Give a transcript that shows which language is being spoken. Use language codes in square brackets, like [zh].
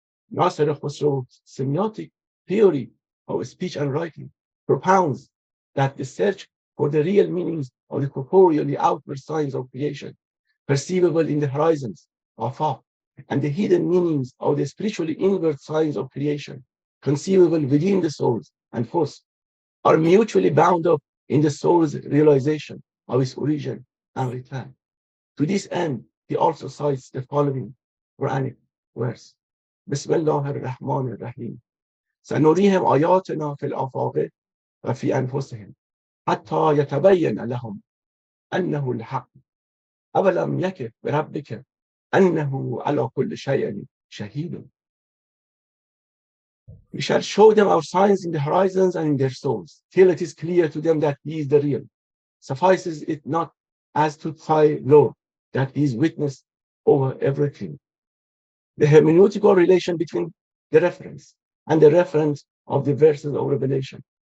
[en] Nasir-I Khusraw's semiotic theory of speech and writing propounds that the search for the real meanings of the corporeally outward signs of creation, perceivable in the horizons of thought, and the hidden meanings of the spiritually inward signs of creation, conceivable within the souls and force, are mutually bound up in the soul's realization of its origin and return. To this end, he also cites the following Quranic verse. [ar] Bismillah ar-Rahman ar-Rahim. سنريهم آياتنا في الآفاق وفي أنفسهم حتى يتبين لهم أنه الحق أولم يكف بربك أنه على كل شيء شهيد. [en] We shall show them our signs in the horizons and in their souls, till it is clear to them that he is the real. Suffices it not as to thy Lord, that he is witness over everything. The hermeneutical relation between the reference and the reference of the verses of Revelation